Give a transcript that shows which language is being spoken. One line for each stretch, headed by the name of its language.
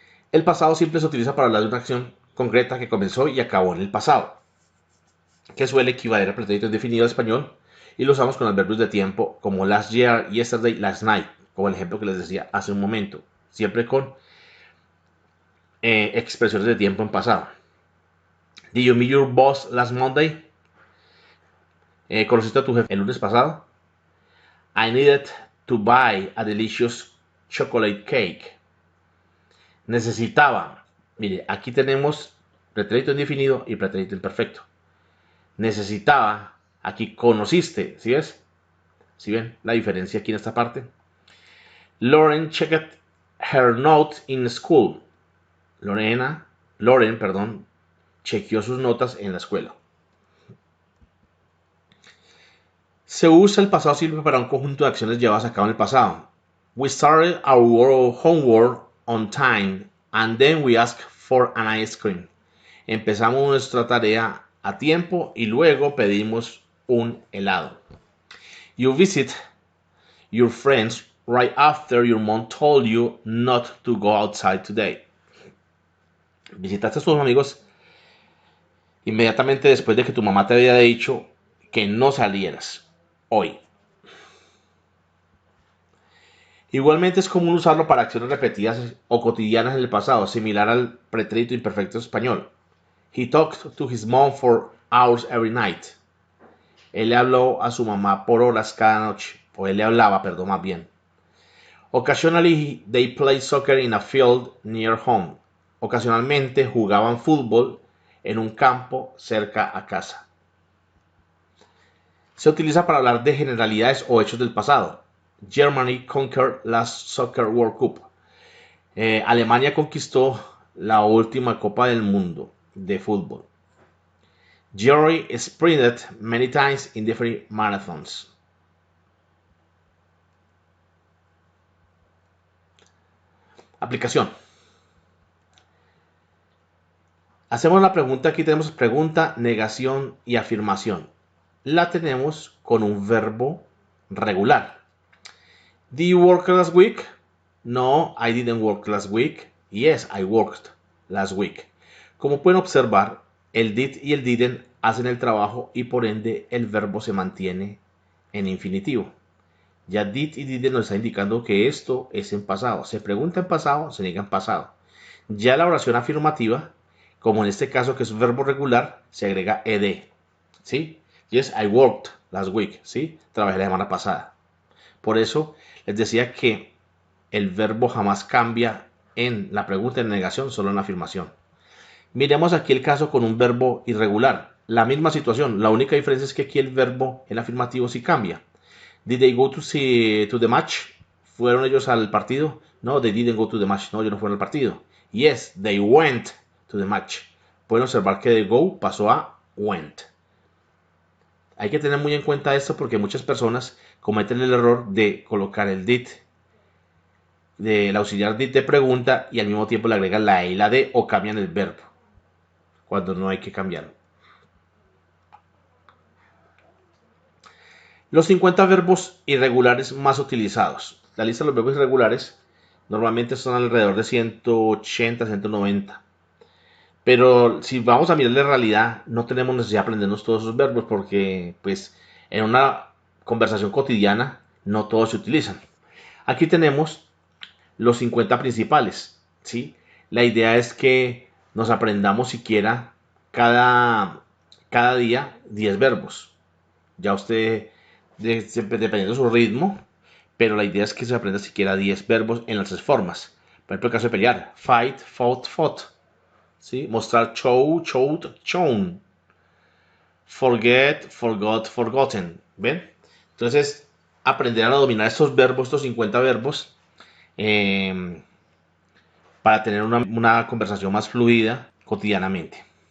Spanish: El pasado simple se utiliza para hablar de una acción concreta que comenzó y acabó en el pasado, que suele equivaler al pretérito indefinido en español, y lo usamos con los verbos de tiempo como
English: last year, yesterday, last night,
Spanish: como el ejemplo que les decía hace un momento, siempre con expresiones de tiempo en pasado.
English: Did you meet your boss last Monday?
Spanish: ¿Conociste a tu jefe el lunes pasado?
English: I needed to buy a delicious chocolate cake.
Spanish: Necesitaba. Mire, aquí tenemos pretérito indefinido y pretérito imperfecto. Necesitaba. Aquí conociste. ¿Sí ves? ¿Sí ven la diferencia aquí en esta parte?
English: Lauren checked her notes in school.
Spanish: Lauren, perdón, chequeó sus notas en la escuela. Se usa el pasado simple para un conjunto de acciones llevadas a cabo en el pasado.
English: We started our homework on time and then we asked for an ice cream.
Spanish: Empezamos nuestra tarea a tiempo y luego pedimos un helado.
English: You visit your friends right after your mom told you not to go outside today.
Spanish: Visitaste a tus amigos inmediatamente después de que tu mamá te había dicho que no salieras hoy. Igualmente es común usarlo para acciones repetidas o cotidianas en el pasado, similar al pretérito imperfecto español.
English: He talked to his mom for hours every night.
Spanish: Él le habló a su mamá por horas cada noche, o él le hablaba, perdón, más bien.
English: Occasionally they played soccer in a field near home.
Spanish: Ocasionalmente jugaban fútbol en un campo cerca a casa. Se utiliza para hablar de generalidades o hechos del pasado.
English: Germany conquered last Soccer World Cup.
Spanish: Alemania conquistó la última Copa del Mundo de fútbol.
English: Jerry sprinted many times in different marathons.
Spanish: Aplicación. Hacemos la pregunta, aquí tenemos pregunta, negación y afirmación. La tenemos con un verbo regular.
English: Did you work last week? No, I didn't work last week. Yes, I worked last week.
Spanish: Como pueden observar, el did y el didn't hacen el trabajo y por ende el verbo se mantiene en infinitivo. Ya did y didn't nos está indicando que esto es en pasado. Se pregunta en pasado, se niega en pasado. Ya la oración afirmativa, como en este caso que es un verbo regular, se agrega ed. ¿Sí?
English: Yes, I worked last week.
Spanish: ¿Sí? Trabajé la semana pasada. Por eso les decía que el verbo jamás cambia en la pregunta en negación, solo en la afirmación. Miremos aquí el caso con un verbo irregular. La misma situación, la única diferencia es que aquí el verbo, el afirmativo, sí cambia.
English: Did they go to the match?
Spanish: ¿Fueron ellos al partido?
English: No, they didn't go to the match.
Spanish: No, ellos no fueron al partido.
English: Yes, they went to the match.
Spanish: Pueden observar que de go pasó a went. Hay que tener muy en cuenta esto porque muchas personas cometen el error de colocar el did, del auxiliar did de pregunta y al mismo tiempo le agregan la e y la d o cambian el verbo cuando no hay que cambiarlo. Los 50 verbos irregulares más utilizados. La lista de los verbos irregulares normalmente son alrededor de 180, 190. Pero si vamos a mirar la realidad, no tenemos necesidad de aprendernos todos esos verbos porque pues en una conversación cotidiana no todos se utilizan. Aquí tenemos los 50 principales, ¿sí? La idea es que nos aprendamos siquiera cada día 10 verbos. Ya usted, dependiendo de su ritmo, pero la idea es que se aprenda siquiera 10 verbos en las 3 formas. Por ejemplo, el caso de pelear, fight, fought, fought. ¿Sí? Mostrar, show, showed, shown.
English: Forget, forgot, forgotten. ¿Ven?
Spanish: Entonces, aprender a dominar estos verbos, estos 50 verbos, para tener una conversación más fluida cotidianamente.